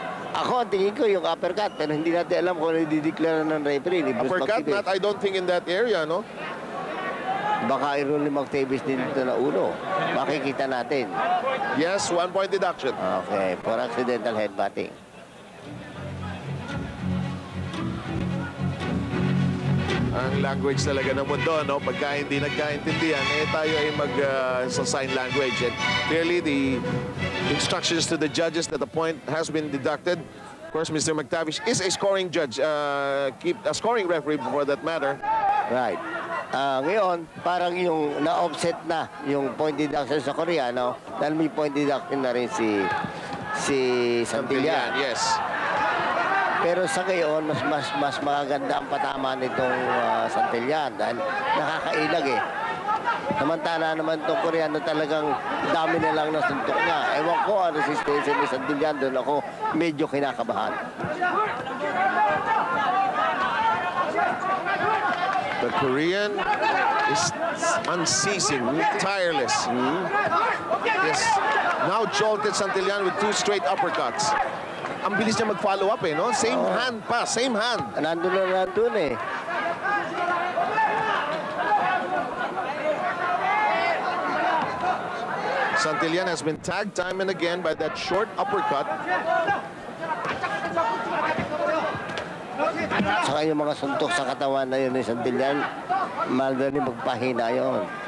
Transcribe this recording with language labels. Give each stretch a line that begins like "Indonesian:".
Filipino: Ako, tingin ko yung uppercut, pero hindi natin alam kung ano i-declare ng referee ni Bruce
English: uppercut, McTavish. I don't think in that area, no?
Filipino: Baka i-rule ni McTavish din dito na ulo. Makikita natin.
English: Yes, 1 point deduction. Okay, for accidental headbutting.
Filipino: Ang language talaga ng mundo, no? Pagka hindi nagkaintindihan, tayo ay sa sign language.
English: And clearly, the instructions to the judges that the point has been deducted. Of course, Mr. McTavish is a scoring judge, a scoring referee for that matter.
Filipino: Right. Ngayon, parang yung na-offset na yung point deduction sa Koreano dahil may point deduction na rin si Santillan.
English: Yes.
Filipino: Pero sa ngayon, mas magaganda ang patama nitong Santillan dahil nakakailag eh. Samantala naman itong Koreano talagang dami na lang na suntok niya. Ewan ko ang resistensya ni Santillan, doon ako medyo kinakabahan.
English: The Korean is unceasing, tireless. Yes. Now jolted Santillan with 2 straight uppercuts.
Filipino: Ang bilis niya mag-follow up no?
English: Same hand
Filipino: pa,
English: same hand.
Filipino: Nandun eh.
English: Santillan has been tagged time and again by that short uppercut.
Filipino: Saka yung mga suntok sa katawan na yun ni Santillan, madaling magpahina yun.